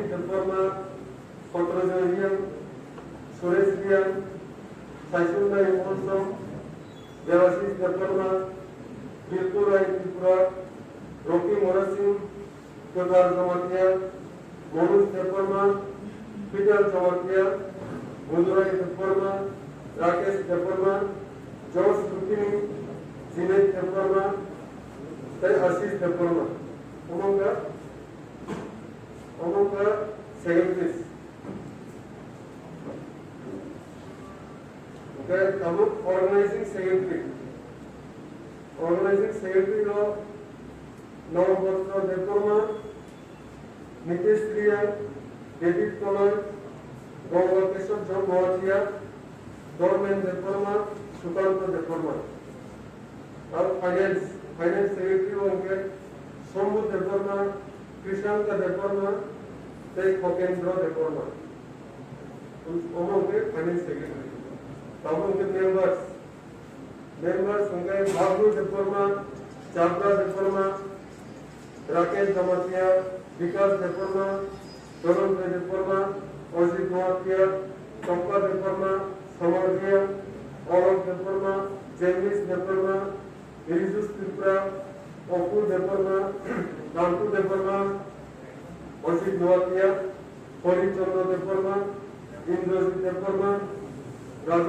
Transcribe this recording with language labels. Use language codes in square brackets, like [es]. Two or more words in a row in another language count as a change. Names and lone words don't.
[en] Deparma, Patrojarian, Suresian, Saisunda Imonsam, Devashish Deparma, Bilpura Tripura, Rocky Morasim, Kodar Jamatia, Manus Deparma, Peter Jamatia, Mundurai Deparma, Rakesh Deparma, George Lukini, Jinet Deparma, Ashish Deparma. Among the secretaries. Okay, organizing secretary. Organizing secretary of Navabhatra Deparma, Nitish Priya, David Kolar, Ganga Keshav Jamatia, Dorman Deparma, Sukanta Deparma. Our finance secretary होंगे सोमू Deparma, Krishanka Deparma, Tei Hokendra Deparma. होंगे finance secretary. Among the members होंगे Babu Deparma, Chabra Deparma, Rakesh Jamatia, Vikas Deparma, Dorante Deparma, Ojit Jamatia, Kampa Deparma, Samardia, Olaf Deparma, James Deparma, Irisus Tripura, Opu Deparma, Nantu Deparma, Osit Noatia, Hori Chandra Deparma, Indrajit Deparma, Raju